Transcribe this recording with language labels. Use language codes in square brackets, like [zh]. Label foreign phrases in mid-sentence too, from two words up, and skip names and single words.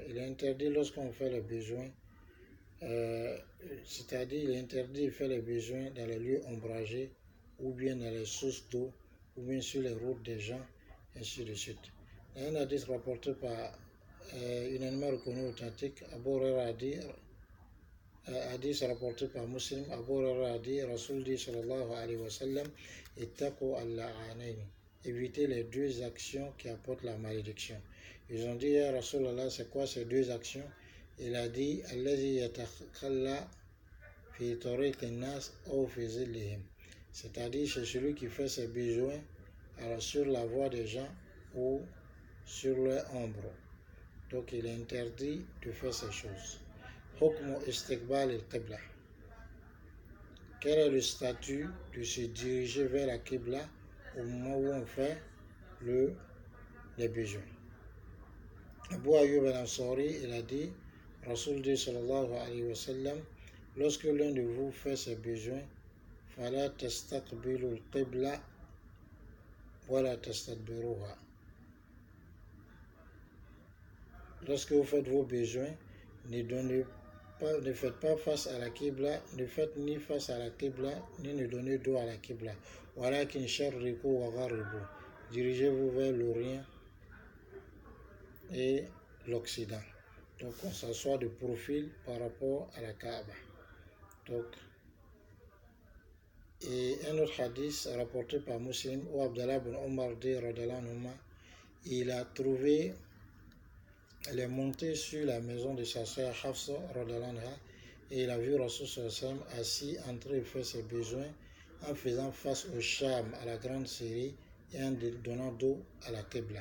[fr] Il est interdit lorsqu'on fait les besoins, c'est-à-dire il est interdit de faire les besoins dans les lieux ombragés ou bien dans les sources d'eau ou bien sur les routes des gens, ainsi de suite. Un hadith rapporté par une animal reconnu authentique, Abu Huraira a dit, hadith rapporté par Muslim, Abu Huraira a dit, Rasul dit [ar] صلى الله عليه وسلم, اتقوا اللاعنين, [fr] évitez les deux actions qui apportent la malédiction. Ils ont dit, [ar] يا رسول الله, [fr] c'est quoi ces deux actions? Il a dit, [ar] الذي يتخلى في طريق الناس أو في ظلهم, [fr] c'est-à-dire c'est celui qui fait ses besoins alors sur la voie des gens ou sur leur ombre. Donc il est interdit de faire ces choses. [ar] حكم استقبال القبلة. [fr] Quel est le statut de se diriger vers la qibla au moment où on fait les besoins? Abu Ayyub al-Ansari, il a dit, Rasul dit [ar] صلى الله عليه وسلم, [fr] lorsque l'un de vous fait ses besoins, [ar] فلا تستقبلوا القبلة ولا تستدبروها. [fr] Lorsque vous faites vos besoins, ne faites pas face à la qibla, ne faites ni face à la qibla, ni ne donnez dos à la qibla. [ar] ولكن شرقوا وغربوا. [fr] Dirigez-vous vers l'Orient et l'Occident. Donc on s'assoit de profil par rapport à la Kaaba. Donc, et un autre hadith rapporté par Muslim où Abdallah ibn Omar dit, il a trouvé les montées sur la maison de sa sœur Hafsa et il a vu Rasul sallam assis en train de faire ses besoins en faisant face au Sham, à la grande Syrie, et en donnant dos à la Qibla.